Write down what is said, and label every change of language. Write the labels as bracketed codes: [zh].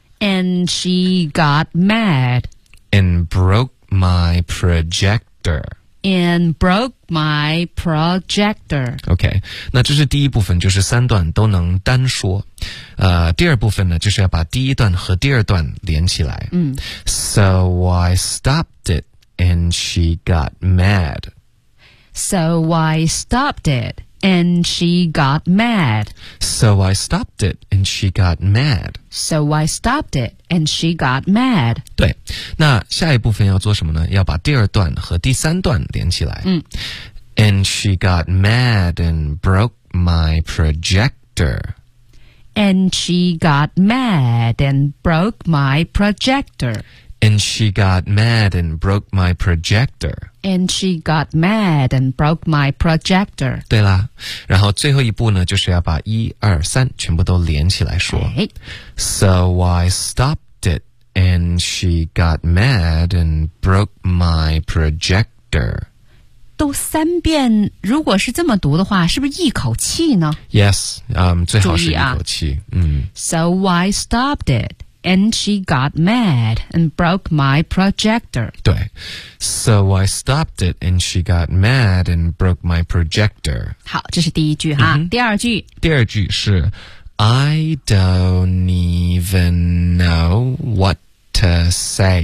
[en] And she got mad. And broke my projector. And broke my projector. [zh] OK， 那这是第一部分，就是三段都能单说。第二部分呢，就是要把第一段和第二段连起来。 [en] So I stopped it and she got mad. So I stopped it and she got mad. So I stopped it and she got mad. So I stopped it and she got mad. [zh] 对，那下一部分要做什么呢？要把第二段和第三段连起来。 [en] And she got mad and broke my projector. And she got mad and broke my projector. And she got mad and broke my projector. And she got mad and broke my projector. [zh] 对啦，然后最后一步呢，就是要把一二三全部都连起来说。 [en] So I stopped it, and she got mad and broke my projector. [zh] 都三遍，如果是这么读的话，是不是一口气呢？ Yes， 最好是一口气。 [en] So I stopped it, and she got mad and broke my projector. 对 ，So I stopped it, and she got mad and broke my projector. [zh] 好，这是第一句哈。第二句，第二句是 [en] I don't even know what to say.